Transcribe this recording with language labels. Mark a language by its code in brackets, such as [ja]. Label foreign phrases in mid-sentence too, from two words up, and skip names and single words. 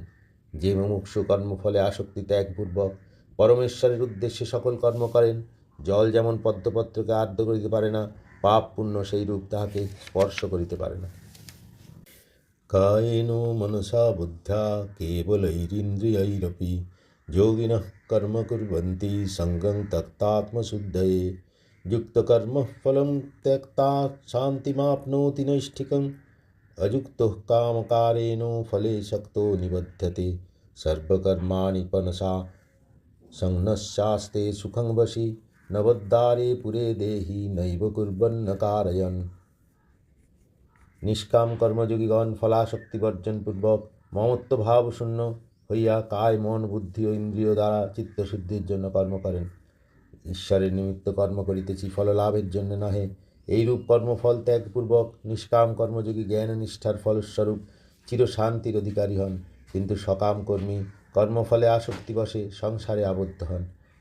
[bn] যে মুমুক্ষু কর্মফলে আসক্তি ত্যাগপূর্বক পরমেশ্বরের উদ্দেশ্যে সকল কর্ম করেন, জল যেমন পদ্মপত্রকে আর্দ্র করিতে পারে না, পাপ পুণ্য সেই রূপ তাহাকে স্পর্শ করিতে পারে না। [sa] কায়েন মনসা বুদ্ধ্যা কেবলৈরিন্দ্রিয়ৈরপি যোগিনঃ কর্ম কুর্বন্তি সঙ্গং त्यक्तात्मशुद्धये युक्तकर्मः फलं त्यक्ता शान्तिमाप्नोति नैष्ठिकम् अयुक्तः कामकारेण फले शक्तो निबध्यते सर्वकर्माणि मनसा संन्यस्यास्ते सुखं वशी नवद्वारे पुरे देहि नैव कुर्वन्न कारयन्। [bn] নিষ্কাম কর্মযোগীগণ ফলাসক্তি বর্জনপূর্বক মমত্ব ভাব শূন্য হইয়া কায়, মন, বুদ্ধি ও ইন্দ্রিয় দ্বারা চিত্তশুদ্ধির জন্য কর্ম করেন। ঈশ্বরের নিমিত্ত কর্ম করিতেছি, ফললাভের জন্য নহে, এইরূপ কর্মফল ত্যাগপূর্বক নিষ্কাম কর্মযোগী জ্ঞান নিষ্ঠার ফলস্বরূপ চিরশান্তির অধিকারী হন, কিন্তু সকাম কর্মী কর্মফলে আসক্তিবশে সংসারে আবদ্ধ হন।